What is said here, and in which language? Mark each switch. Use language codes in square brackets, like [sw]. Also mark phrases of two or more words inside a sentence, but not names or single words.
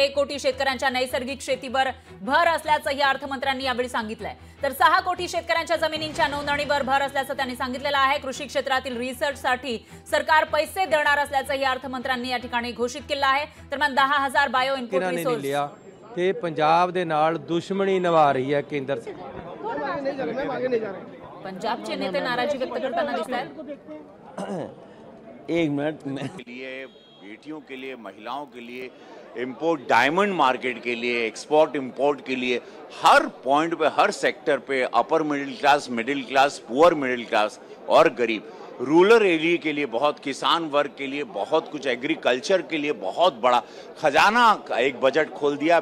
[mr] 1 कोटी शेतकऱ्यांच्या नैसर्गिक शेतीवर भर असल्याचंही अर्थमंत्र्यांनी यावेळी सांगितलंय। तर 6 कोटी शेतकऱ्यांच्या जमिनींच्या नोंदणीवर भर असल्याचं त्यांनी सांगितलेलं आहे। कृषी क्षेत्रातील रिसर्चसाठी सरकार पैसे देणार असल्याचंही अर्थमंत्र्यांनी या ठिकाणी घोषित केलं आहे। दरम्यान 10,000 [en] bio input resource [pa] ਕਿ ਪੰਜਾਬ ਦੇ ਨਾਲ ਦੁਸ਼ਮਣੀ ਨਿਭਾ ਰਹੀ ਹੈ ਕੇਂਦਰ ਸਰਕਾਰ। [mr] पंजाबचे नेते नाराजी व्यक्त करताना दिसतात। [hi] एक मिनट के लिए, बेटियों के लिए, महिलाओं के लिए, [en] import diamond market [hi] के लिए, [en] export import [hi] के लिए, हर पॉइंट पे, हर सेक्टर पे, [en] upper middle class, poor middle class [hi] और गरीब, [en] rural area [hi] के लिए बहुत, किसान वर्ग के लिए बहुत कुछ, एग्रीकल्चर के लिए बहुत बड़ा खजाना एक बजट खोल दिया।